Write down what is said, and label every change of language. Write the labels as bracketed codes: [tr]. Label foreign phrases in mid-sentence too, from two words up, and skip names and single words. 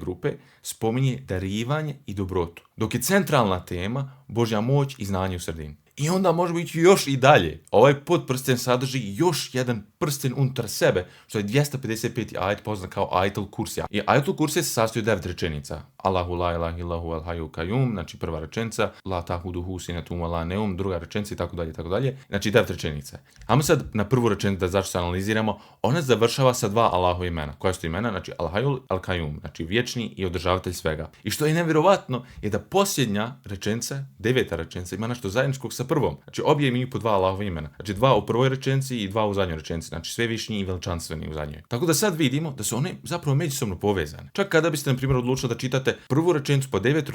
[bs] grupe spominje darivanje i dobrotu. Dok je centralna tema Božja moć i znanje u sredini. I onda možemo ići još i dalje. Ovaj podprsten sadrži još jedan prsten unutar sebe, što je 255. ajet poznat kao ajetul kursija. I ajetul kursija se sastoji od 9 rečenica. [ar] الله لا إله إلا هو الحي القيوم, [bs] znači prva rečenica, [ar] لا تأخذه سنة ولا نوم, [bs] druga rečenica i tako dalje. Znači 9 rečenica. Ajmo sad na prvu rečenicu da zašto se analiziramo. Ona završava sa 2 Allahu imena. Koja su imena? Znači [ar] الحي القيوم, [bs] znači vječni i održavatelj svega. I što je nevjerovatno je da posljednja rečenica, 9. rečenica, ima nešto zajedničkog sa prvom. Znači obje imaju po 2 Allahove imena. Znači 2 u prvoj rečenici i 2 u zadnjoj rečenici. Znači svevišnji i veličanstveni u zadnjoj. Tako da sad vidimo da su one zapravo međusobno povezane. Čak kada biste, na primjer, odlučili da čitate prvu rečenicu pa 9.